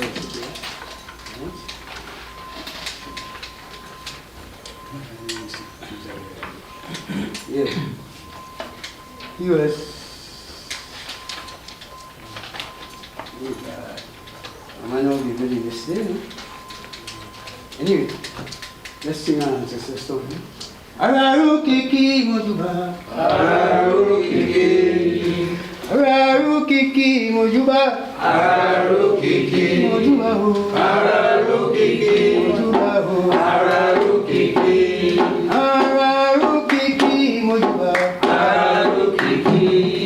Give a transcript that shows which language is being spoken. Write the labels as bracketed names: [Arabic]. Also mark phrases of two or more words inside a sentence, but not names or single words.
[English] Yeah. He was. I might not be ready this day. No? Anyway, let's sing our ancestors' song. [Yoruba] Araru kiki mojuba. Araru kiki. Araru kiki mojuba. Araru kiki mojuba. Araru kiki mojuba. Araru kiki. Araru kiki mojuba. Araru kiki.